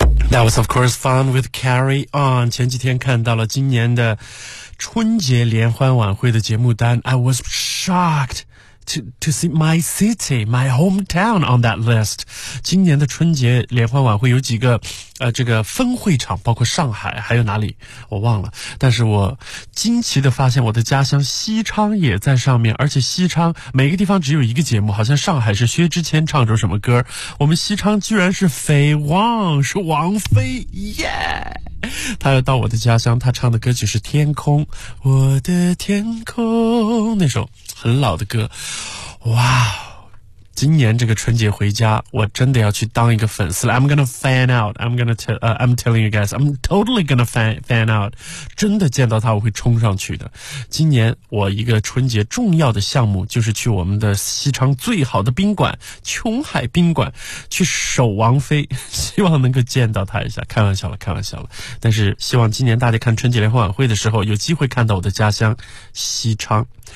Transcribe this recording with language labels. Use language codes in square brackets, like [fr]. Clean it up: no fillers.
[en] That was, of course, Fun with Carry On. [zh] 前几天看到了今年的春节联欢晚会的节目单。 [en] I was shocked to see my city, my hometown on that list. [zh] 今年的春节联欢晚会有几个这个分会场，包括上海，还有哪里我忘了。但是我惊奇地发现我的家乡西昌也在上面，而且西昌每个地方只有一个节目，好像上海是薛之谦唱着什么歌，我们西昌居然是绯汪，是王菲耶、yeah! 他要到我的家乡，他唱的歌曲是天空，我的天空，那首很老的歌。哇，今年这个春节回家，我真的要去当一个粉丝了。 [en] I'm gonna fan out. I'm telling you guys, I'm totally gonna fan out. [zh] 真的见到他，我会冲上去的。今年我一个春节重要的项目，就是去我们的西昌最好的宾馆——琼海宾馆，去守王妃，希望能够见到他一下。开玩笑了，开玩笑了。但是希望今年大家看春节联欢晚会的时候，有机会看到我的家乡西昌。